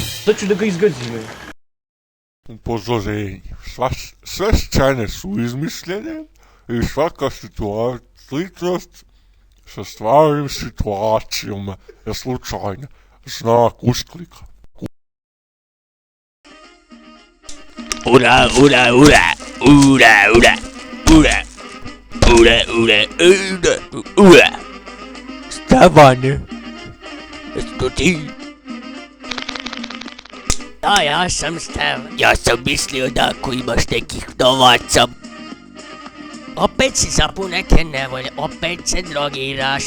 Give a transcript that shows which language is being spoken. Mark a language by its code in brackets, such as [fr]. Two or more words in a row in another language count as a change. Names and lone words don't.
[sr] Sad ću da ga izgazim. Upozorenje. Sve scene su izmišljene i svaka sličnost sa stvarnim situacijama je slučajna. Znak usklika. Ura, ura, ura, ura, ura, ura, ura, ura, ura, ura. Stefane, jesmo ti? Da, ja sam Stevan. Ja sam mislio da ako imaš nekih novaca. Opet si zapun neke nevolje, opet se drogiraš.